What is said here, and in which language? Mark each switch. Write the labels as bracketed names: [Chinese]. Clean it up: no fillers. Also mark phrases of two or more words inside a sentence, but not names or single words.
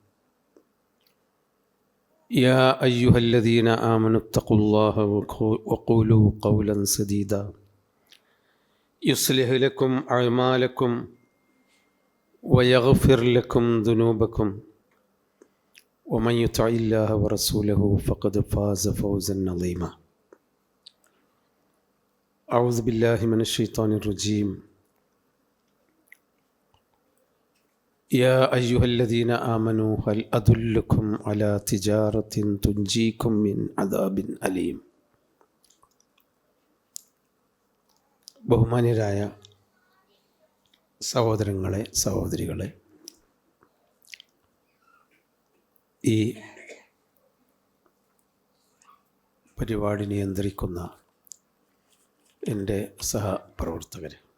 [Arabic] يا أيها الذين آمنوا اتقوا الله وقولوا قولا سديدا يصلح لكم أعمالكم ويغفر لكم ذنوبكم ومن يطع الله ورسوله فقد فاز فوزا عظيما. أعوذ بالله من الشيطان الرجيم. يا أيها الذين آمنوا هل أدلكم على تجارة تنجيكم من عذاب أليم. [Malayalam] ബഹുമാന്യരായ സഹോദരങ്ങളെ, സഹോദരികളെ, ഈ പരിപാടി നിയന്ത്രിക്കുന്ന എൻ്റെ സഹപ്രവർത്തകർ,